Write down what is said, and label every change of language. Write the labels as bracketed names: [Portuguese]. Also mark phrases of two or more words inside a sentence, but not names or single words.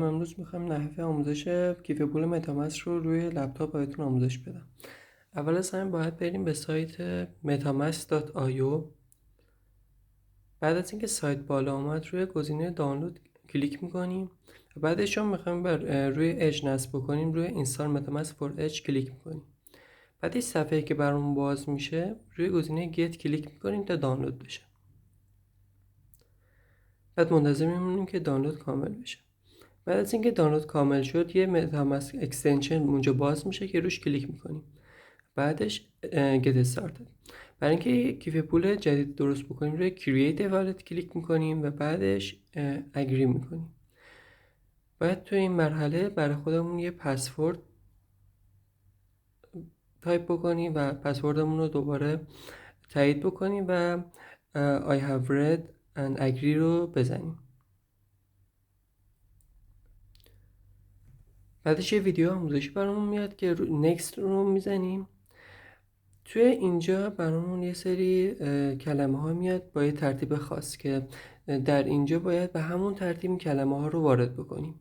[Persian] امروز میخوایم نحوه آموزش کیف پول متامسک رو روی لپتاپ بهتون آموزش بدم. اول از همه باید بریم به سایت metamask.io. بعد از اینکه سایت بالا آمد روی گزینه دانلود کلیک میکنیم و بعدش چون میخوایم روی اج نصب بکنیم روی [English] install metamask for edge [Persian] کلیک میکنیم. بعد این صفحه که برامون باز میشه روی گزینه گت کلیک میکنیم تا دانلود بشه. بعد منتظر میمونیم که دانلود کامل بشه. بعد از اینکه دانلود کامل شد یه [English] MetaMask extension [Persian] اونجا باز میشه که روش کلیک میکنیم. بعدش [English] get started. [Persian] برای اینکه کیف پول جدید درست بکنیم روی [English] create a wallet [Persian] کلیک میکنیم و بعدش agree میکنیم. باید تو این مرحله برای خودمون یه پسورد تایپ بکنیم و پسوردمون رو دوباره تایید بکنیم و [English] I have read and agree [Persian] رو بزنیم. بعدش یه ویدیو آموزشی برامون میاد که next رو میزنیم. توی اینجا برامون یه سری کلمه ها میاد با یه ترتیب خاص که در اینجا باید به همون ترتیب کلمه ها رو وارد بکنیم.